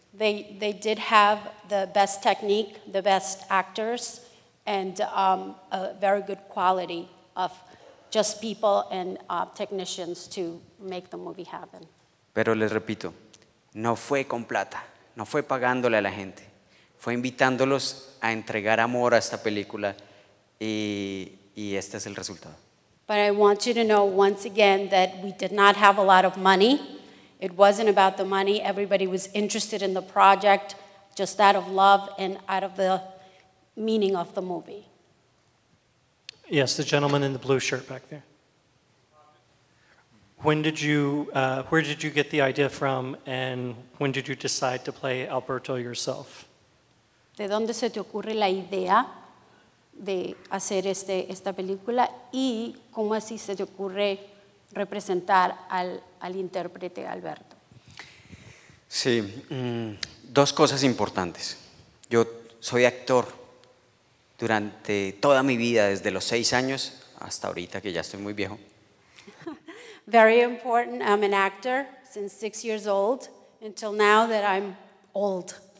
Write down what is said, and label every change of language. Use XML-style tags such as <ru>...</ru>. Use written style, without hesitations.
<en>They did have the best technique, the best actors, and a very good quality of just people and technicians to make the movie happen.</en> <es>Pero les repito, no fue con plata, no fue pagándole a la gente, fue invitándolos a entregar amor a esta película y este es el resultado.</es> <en>But I want you to know once again that we did not have a lot of money. It wasn't about the money. Everybody was interested in the project just out of love and out of the meaning of the movie. Yes, the gentleman in the blue shirt back there. Where did you get the idea from, and when did you decide to play Alberto yourself?</en> <es>¿De dónde se te ocurre la idea de hacer esta película y cómo así se te ocurre representar al intérprete Alberto? Sí, dos cosas importantes. Yo soy actor durante toda mi vida, desde los 6 años hasta ahorita que ya estoy muy viejo.</es> <en>Very important. I'm an actor since 6 years old until now that I'm old.</en>